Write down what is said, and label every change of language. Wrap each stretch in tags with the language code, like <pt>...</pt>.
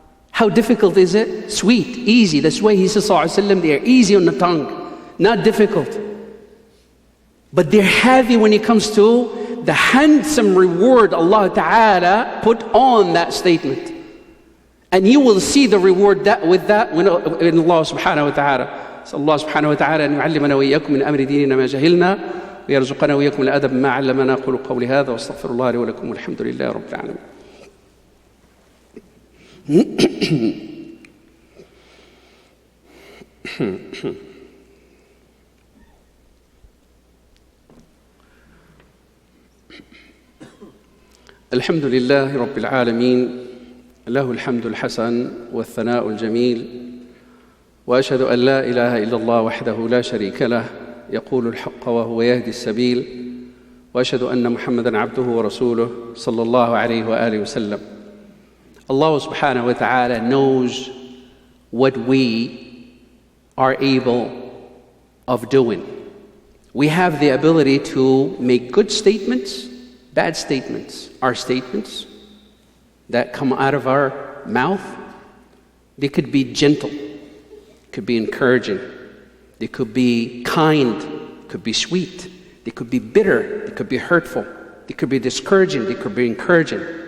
<en>How difficult is it? Sweet, easy. That's why he says, sallallahu alayhi wa sallam, they're easy on the tongue, not difficult. But they're heavy when it comes to the handsome reward Allah Ta'ala put on that statement. And you will see the reward with that in Allah subhanahu wa ta'ala. So</en> <ar>Allah subhanahu wa ta'ala أن يعلمنا وإياكم من أمر ديننا ما جهلنا ويرزقنا وإياكم الأدب ما علمنا أقول قولي هذا وأستغفر الله لي ولكم والحمد لله رب العالمين. الحمد لله رب العالمين له الحمد الحسن والثناء الجميل وأشهد أن لا إله إلا الله وحده لا شريك له يقول الحق وهو يهدي السبيل وأشهد أن محمدًا عبده ورسوله صلى الله عليه وآله وسلم.</ar> <en>Allah subhanahu wa ta'ala knows what we are able of doing. We have the ability to make good statements, bad statements. Our statements that come out of our mouth, they could be gentle, could be encouraging, they could be kind, could be sweet, they could be bitter, they could be hurtful, they could be discouraging, they could be encouraging.</en>